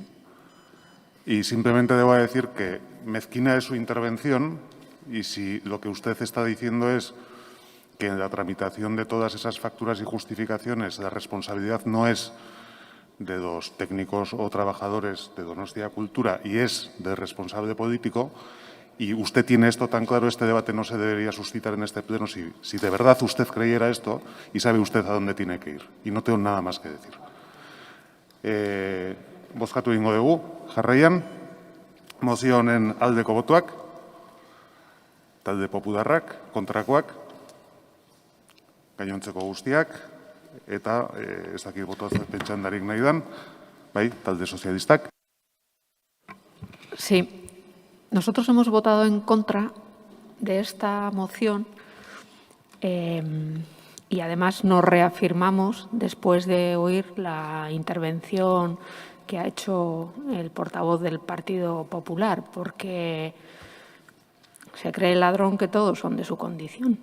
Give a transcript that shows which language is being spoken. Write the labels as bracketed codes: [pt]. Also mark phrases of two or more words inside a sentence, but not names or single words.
[es] Y simplemente debo decir que mezquina es su intervención y si lo que usted está diciendo es que en la tramitación de todas esas facturas y justificaciones la responsabilidad no es de los técnicos o trabajadores de Donostia Cultura y es del responsable político, y usted tiene esto tan claro, este debate no se debería suscitar en este pleno si de verdad usted creyera esto y sabe usted a dónde tiene que ir. Y no tengo nada más que decir. [eu] Bozkatu egingo dugu, jarraian, mozio honen aldeko botoak, talde popularrak, kontrakoak, gainontzeko guztiak, eta ez dakit botoa pentsandarik nahi dan, bai, talde sozialistak. [es] Sí. Nosotros hemos votado en contra de esta moción y además nos reafirmamos después de oír la intervención que ha hecho el portavoz del Partido Popular, porque se cree el ladrón que todos son de su condición.